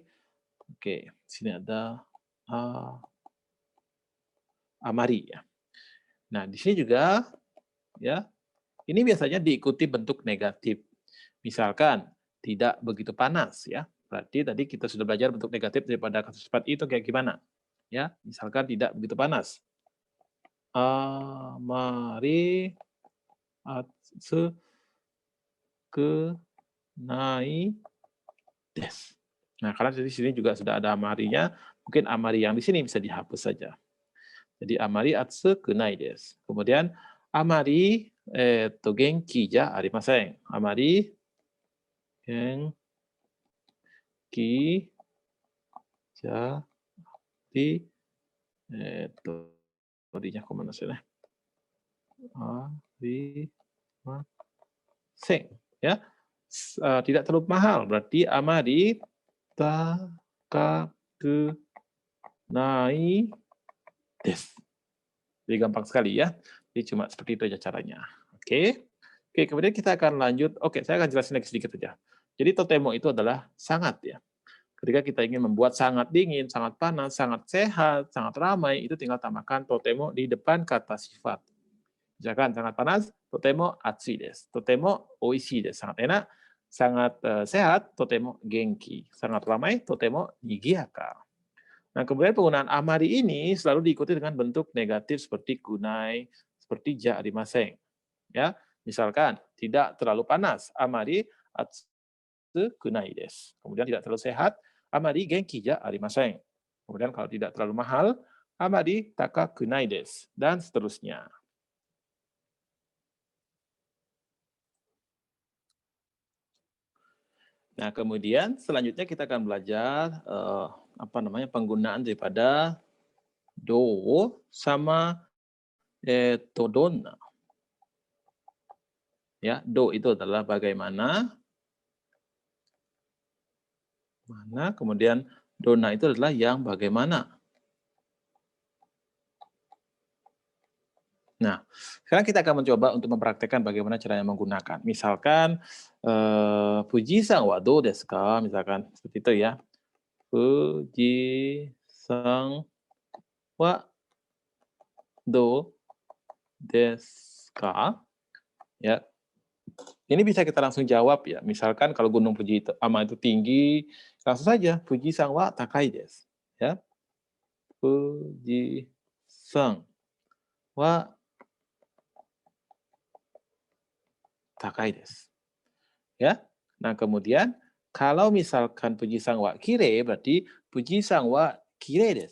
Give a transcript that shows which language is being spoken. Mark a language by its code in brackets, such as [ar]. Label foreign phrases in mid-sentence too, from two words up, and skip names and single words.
[id] Oke, di sini ada amari ya. Nah, di sini juga ya, ini biasanya diikuti bentuk negatif. Misalkan tidak begitu panas ya. Berarti tadi kita sudah belajar bentuk negatif daripada kata sifat itu kayak gimana. Ya, misalkan tidak begitu panas. [ja] あまり暑くないです. [id] Nah, karena di sini juga sudah ada amarinya, mungkin amari yang di sini bisa dihapus saja. [ja] Jadi あまり暑くないです. Kemudian あまり元気じゃありません. Amari genki ja [id] di tadinya kemana sih? [ja] ありません ya. [id] Tidak terlalu mahal, berarti [ja] amari takaku nai desu. [id] Jadi gampang sekali ya. Jadi cuma seperti itu aja caranya. Oke. Oke, kemudian kita akan lanjut. Oke, saya akan jelasin lagi sedikit saja. Jadi totemo itu adalah sangat ya. Ketika kita ingin membuat sangat dingin, sangat panas, sangat sehat, sangat ramai, itu tinggal tambahkan totemo di depan kata sifat. Misalkan sangat panas, [ja] とても暑いです. とてもおいしいです. [id] Sangat enak, sangat sehat, [ja] とても元気. [id] Sangat ramai, [ja] totemo nigiaka. [id] Nah, kemudian penggunaan amari ini selalu diikuti dengan bentuk negatif seperti kunai, seperti [ja] ja arimasen. [id] Ya, misalkan tidak terlalu panas, [ja] あまり暑くないです. [id] Kemudian tidak terlalu sehat, [ja] あまり元気じゃありません. [id] Kemudian kalau tidak terlalu mahal, [ja] あまり高くないです, [id] dan seterusnya. Nah, kemudian selanjutnya kita akan belajar penggunaan daripada do sama donna. Ya, do itu adalah bagaimana, kemudian donna itu adalah yang bagaimana. Nah, sekarang kita akan mencoba untuk mempraktekkan bagaimana caranya menggunakan. Misalkan, [ja] 富士山はどうですか? [id] Misalkan seperti itu ya. [ja] 富士山はどうですか? [id] Ya. Ini bisa kita langsung jawab ya. Misalkan kalau Gunung Fuji-ama itu tinggi, langsung saja [ja] Fuji-san wa takai desu. [id] Ya. [ja] 富士山は高いです. [id] Ya. Nah, kemudian kalau misalkan [ja] Fuji-san wa kirei [id] berarti [ja] Fuji-san wa kirei desu.